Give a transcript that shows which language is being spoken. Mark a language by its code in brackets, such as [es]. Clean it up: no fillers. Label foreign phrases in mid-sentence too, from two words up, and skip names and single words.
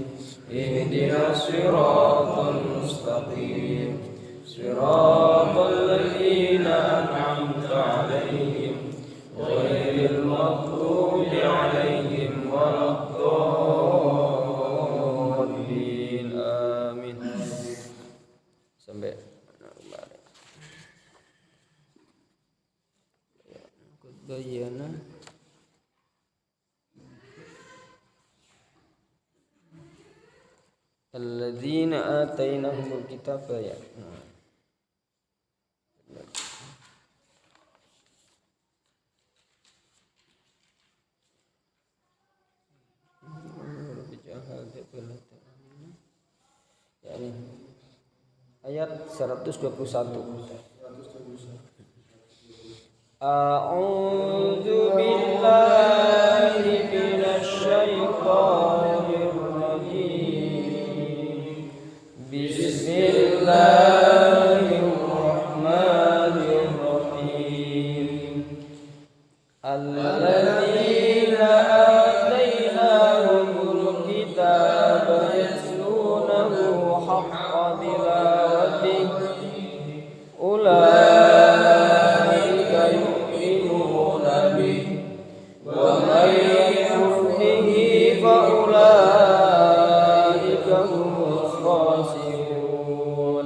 [ar] اهدنا الصراط المستقيم. صراط الذين أنعمت عليهم غير المغضوب عليهم ولا الضالين. Amin. [id] Sampai bayana [ar] الذين آتيناهم الكتاب [id] ya. Ayat 121. [ar] أعوذ بالله من الشيطان الرجيم. Bismillahirrahmanirrahim. الذين آتيناهم الكتاب يتلونه حق تلاوته أولئك يؤمنون به ومن يكفر به فأولئك هم الخاسرون.